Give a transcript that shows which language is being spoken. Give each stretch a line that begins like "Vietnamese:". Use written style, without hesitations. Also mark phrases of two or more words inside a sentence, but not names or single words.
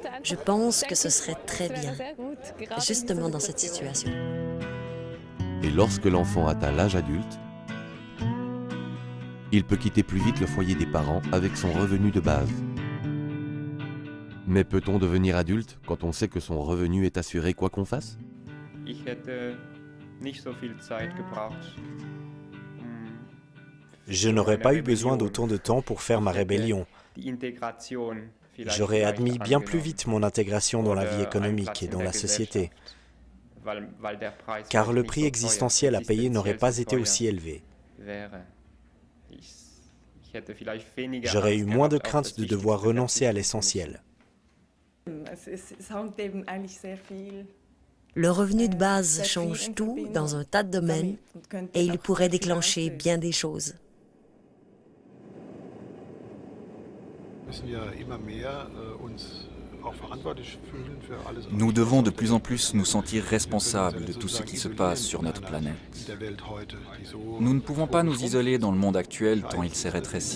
French: Je pense que ce serait très bien, justement dans cette situation. Et lorsque l'enfant atteint l'âge adulte, il peut quitter plus vite le foyer des parents avec son revenu de base. Mais peut-on devenir adulte quand on sait que son revenu est assuré quoi qu'on fasse?
German: Ich hätte nicht so viel Zeit gebraucht,
French: Je n'aurais pas eu besoin d'autant de temps pour faire ma rébellion.
German: die Integration vielleicht
French: J'aurais admis bien plus
German: angenommen.
French: vite mon intégration dans la vie
German: Oder einen
French: économique
German: Platz
French: et
German: in
French: dans
German: der
French: la société,
German: Gesellschaft, weil der Preis
French: car
German: vielleicht
French: le
German: nicht
French: prix
German: so teuer,
French: existentiel à payer n'aurait
German: existenziell
French: pas
German: so
French: été
German: teuer
French: aussi élevé.
German: wäre. Ich hätte vielleicht weniger
French: J'aurais eu
German: Angst
French: moins de
German: gehabt, auf das
French: crainte de devoir
German: Wichtigste
French: renoncer à
German: verzichten zu müssen.
French: l'essentiel.
German: Es hängt eben eigentlich sehr viel
French: Le revenu de base
German: sehr viel
French: change
German: in
French: tout
German: Verbindung
French: dans un tas de domaines
German: damit und könnte
French: et il
German: auch
French: pourrait
German: sehr viel
French: déclencher
German: auslösen.
French: bien des choses. Nous devons de plus en plus nous sentir responsables de tout ce qui se passe sur notre planète. Nous ne pouvons pas nous isoler dans le monde actuel tant il s'est rétréci.